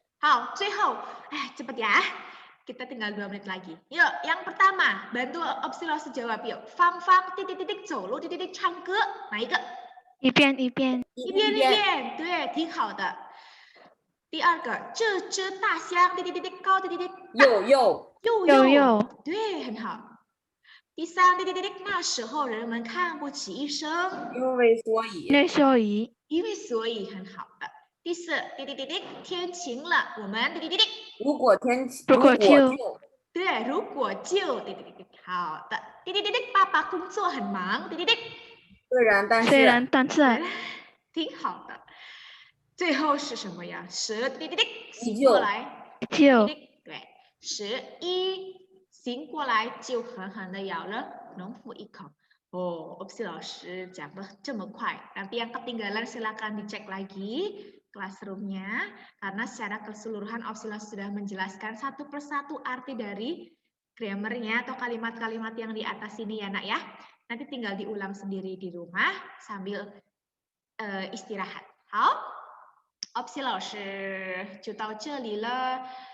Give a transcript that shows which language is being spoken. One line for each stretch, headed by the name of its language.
Indonesian: 好，最后， cepat ya. Kita tinggal 2 menit lagi. Yuk, yang pertama, bantu opsi langsung jawab yuk.
Chinese: Fang, 走路，唱歌，哪一个？一遍，对，挺好的。第二个，这只大象，高，又，对，很好。第三，那时候人们看不起医生，因为所以，很好的。第四，天晴了，我们如果对，如果就好的。爸爸工作很忙，虽然但是挺好的。最后是什么呀？醒过来，对，11醒过来就狠狠地咬了农夫一口。
Indonesian: opsi 老师讲的这么快， nanti yang ketinggalan silakan dicek lagi classroom-nya karena secara keseluruhan opsi 老师 sudah menjelaskan satu persatu arti dari grammar-nya atau kalimat-kalimat yang di atas ini ya nak ya. Nanti tinggal diulang sendiri di rumah sambil istirahat.
Chinese: 好，opsi 老师就到这里了。